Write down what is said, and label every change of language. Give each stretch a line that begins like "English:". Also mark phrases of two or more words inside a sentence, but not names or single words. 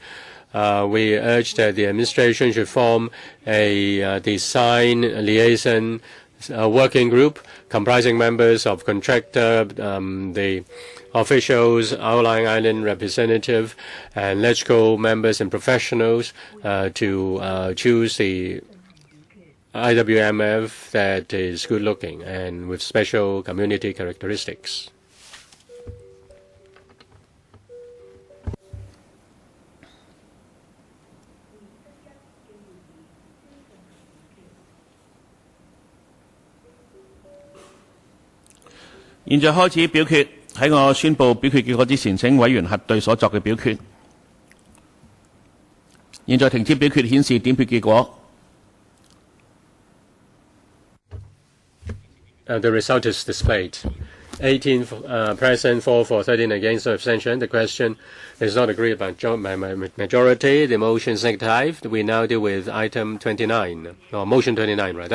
English: we urge that the administration should form a design liaison working group comprising members of contractor, the officials, outlying island representative, and electrical members and professionals to choose the IWMF that is good looking and with special community characteristics.
Cantonese: 現在開始表決。喺我宣布表決結果之前，請委員核對所作嘅表決。現在停止表決，顯示點票結果。
English: The result is displayed. 18 present, 4 for, 13 against, no abstention. The question is not agreed by majority. The motion is negative. We now deal with item 29, or motion 29 rather.